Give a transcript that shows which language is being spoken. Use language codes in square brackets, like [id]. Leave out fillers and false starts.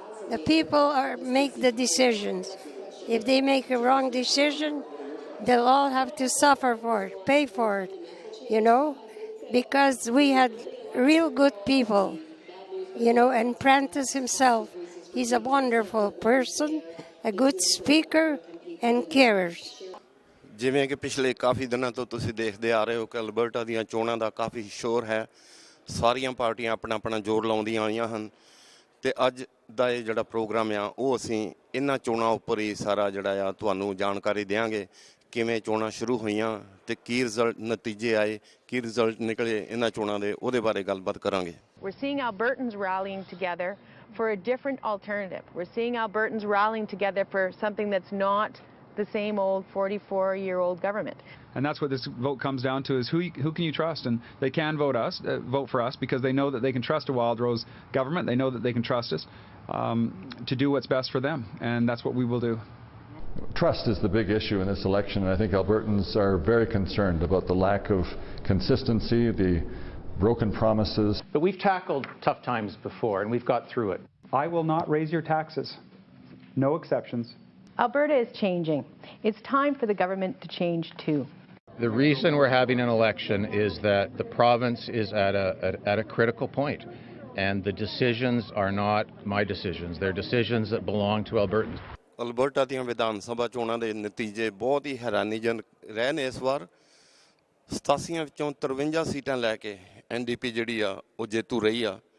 [en] The people make the decisions. If they make a wrong decision, they'll all have to suffer for it, pay for it, you know, because we had real good people, you know, and Prentice himself, he's a wonderful person, a good speaker, and cares. [pa] ਜਿਵੇਂ ਕਿ ਪਿਛਲੇ ਕਾਫੀ ਦਿਨਾਂ ਤੋਂ ਤੁਸੀਂ ਦੇਖਦੇ ਆ ਰਹੇ ਹੋ ਕਿ ਅਲਬਰਟਾ ਦੀਆਂ ਚੋਣਾਂ ਦਾ ਕਾਫੀ ਸ਼ੋਰ ਹੈ। ਸਾਰੀਆਂ ਪਾਰਟੀਆਂ ਆਪਣਾ ਆਪਣਾ ਜ਼ੋਰ ਲਾਉਂਦੀਆਂ ਆਈਆਂ ਹਨ, ਅਤੇ ਅੱਜ ਦਾ ਇਹ ਜਿਹੜਾ ਪ੍ਰੋਗਰਾਮ ਆ ਉਹ ਅਸੀਂ ਇਹਨਾਂ ਚੋਣਾਂ ਉੱਪਰ ਹੀ ਸਾਰਾ ਜਿਹੜਾ ਆ ਤੁਹਾਨੂੰ ਜਾਣਕਾਰੀ ਦਿਆਂਗੇ। ਕਿਵੇਂ ਚੋਣਾਂ ਸ਼ੁਰੂ ਹੋਈਆਂ ਅਤੇ ਕੀ ਰਿਜ਼ਲਟ ਨਤੀਜੇ ਆਏ, ਕੀ ਰਿਜ਼ਲਟ ਨਿਕਲੇ ਇਹਨਾਂ ਚੋਣਾਂ ਦੇ, ਉਹਦੇ ਬਾਰੇ ਗੱਲਬਾਤ ਕਰਾਂਗੇ। [en] We're seeing Albertans rallying together for a different alternative. We're seeing Albertans rallying together for something that's not the same old 44-year-old government. And that's what this vote comes down to, is who can you trust? And they can vote for us because they know that they can trust a Wildrose government. They know that they can trust us to do what's best for them, and that's what we will do. Trust is the big issue in this election, and I think Albertans are very concerned about the lack of consistency, the broken promises. But we've tackled tough times before, and we've got through it. I will not raise your taxes. No exceptions. Alberta is changing. It's time for the government to change too. The reason we're having an election is that the province is at a critical point, and the decisions are not my decisions. They're decisions that belong to Albertans. [pa] Alberta ਦੀਆਂ ਵਿਧਾਨ ਸਭਾ ਚੋਣਾਂ ਦੇ ਨਤੀਜੇ ਬਹੁਤ ਹੀ ਹੈਰਾਨੀਜਨਕ ਰਹੇ ਨੇ ਇਸ ਵਾਰ 87 ਵਿੱਚੋਂ 53 ਸੀਟਾਂ ਲੈ ਕੇ ਐਨਡੀਪੀ ਜਿਹੜੀ ਆ ਉਹ ਜੇਤੂ ਰਹੀ ਆ।